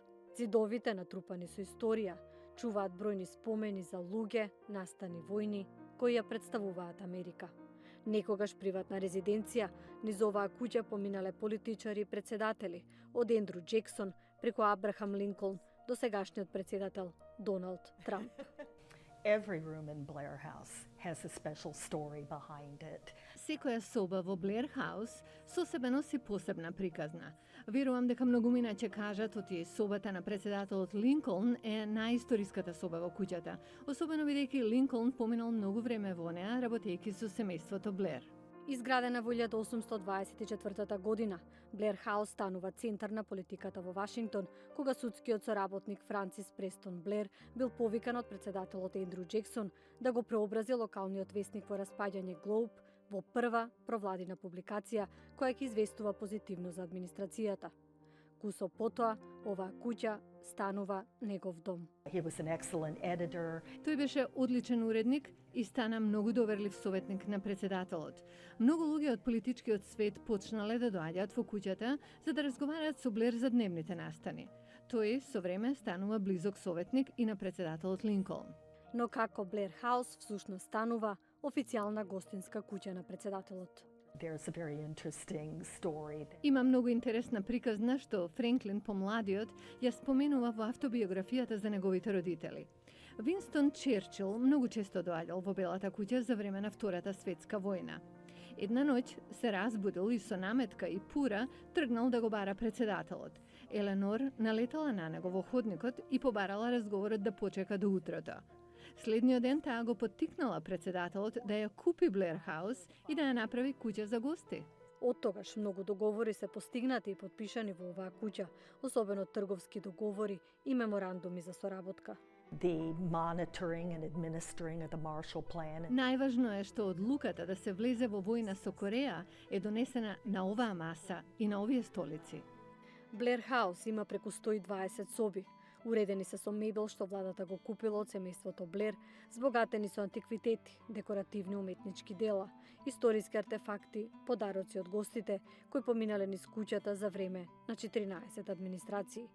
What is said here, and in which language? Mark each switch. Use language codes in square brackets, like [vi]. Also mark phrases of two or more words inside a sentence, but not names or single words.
[mk] Зидовите, натрупани со историја, чуваат бројни спомени за луѓе, настани војни, кои ја представуваат Америка. Некогаш приватна резиденција, низ оваа куќа поминале политичари и претседатели, од Ендрю Джексон преку Абрахам Линколн до сегашниот претседател Доналд Трамп. [en] Every room in Blair House has a special story behind it. [mk] Секоја соба во Блер Хаус со себе носи посебна приказна. Верувам дека многумина ќе кажат оти собата на претседателот Линколн е најисториската соба во куќата, особено бидејќи Линколн поминал многу време во неа работејќи со семејството Блер. Изградена во 1824 година, Блер Хаус станува центар на политиката во Вашингтон, кога судскиот соработник Франсис Престон Блер бил повикан од претседателот Ендрю Джексон да го преобрази локалниот весник во распаѓање Глоуб во прва провладина публикација која ќе известува позитивно за администрацијата. Кусо потоа, оваа куќа станува негов дом. [en] He was an excellent editor. [mk] Тој беше одличен уредник и стана многу доверлив советник на претседателот. Многу луѓе од политичкиот свет почнале да доаѓаат во куќата за да разговараат со Блер за дневните настани. Тој со време станува близок советник и на претседателот Линколн. Но како Блер Хаус всушност станува официјална гостинска куќа на претседателот. [en] There's a very interesting story. [mk] Има многу интересна приказна што Френклин помладиот ја споменува во автобиографијата за неговите родители. Винстон Черчил многу често доаѓал во Белата куќа за време на Втората светска војна. Една ноќ се разбудил и со наметка и пура тргнал да го бара претседателот. Еленор налетала на него во ходникот и побарала разговорот да почека до утрото. Следниот ден таа го поттикнала претседателот да ја купи Блер Хаус и да ја направи куќа за гости. Од тогаш многу договори се постигнати и подпишани во оваа куќа, особено трговски договори и меморандуми за соработка. [en] The monitoring and administering of the Marshall Plan. [mk] Најважно е што одлуката да се влезе во војна со Кореја е донесена на оваа маса и на овие столици. Блер Хаус има преку 120 соби. Уредени се со мебел што владата го купила од семејството Блер, збогатени со антиквитети, декоративни уметнички дела, историски артефакти, подароци од гостите кои поминале низ куќата за време на 14 администрации.